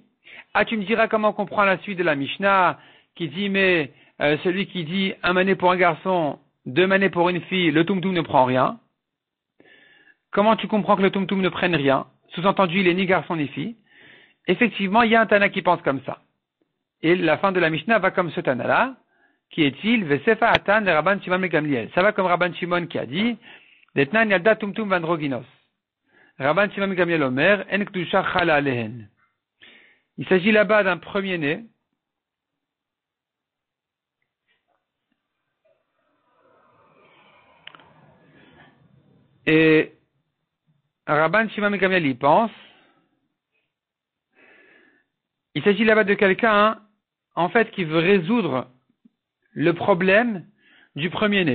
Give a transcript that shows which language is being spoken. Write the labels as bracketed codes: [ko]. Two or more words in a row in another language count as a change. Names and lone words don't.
[fr] Ah, tu me diras comment on comprend la suite de la Mishnah, qui dit mais celui qui dit un mané pour un garçon, 2 manées pour une fille, le tumtum ne prend rien. Comment tu comprends que le tumtum ne prenne rien? Sous-entendu, il est ni garçon ni fille. Effectivement, il y a un Tana qui pense comme ça. Et la fin de la Mishnah va comme ce Tana-là, qui est-il? [he] וסיפא אתאן לרבן שמעון בן גמליאל. [fr] Ça va comme Rabban Shimon qui a dit, [he] דתנן יולדה טומטום ואנדרוגינוס. רבן שמעון בן גמליאל אומר, אין קדושה חלה עליהן. [fr] Il s'agit là-bas d'un premier-né. Et Rabban Shimon ben Gamliel y pense. Il s'agit là-bas de quelqu'un, en fait, qui veut résoudre le problème du premier-né.